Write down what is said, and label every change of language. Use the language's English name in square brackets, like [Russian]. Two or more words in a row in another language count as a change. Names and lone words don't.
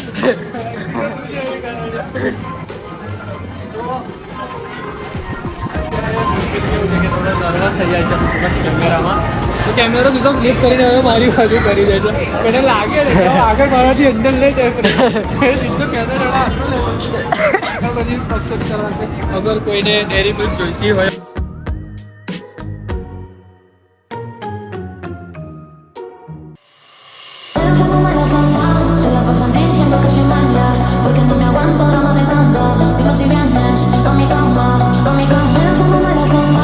[Gujarati] કેમેરો કીધો ક્લિક કરીને હવે મારી બાજુ કરી દેજો મને લાગે ને કે આગળ મારાથી અંદર લઈ જાય સીધો કેમેરો બધી પસંદ કરવા છે અગર કોઈને ડેરી મિલ્ક જોઈતી હોય [Spanish] Se la pasan diciendo que soy mala, porque no me aguanto drama de nada. Dime si vienes pa' mi cama, fumo mala fama.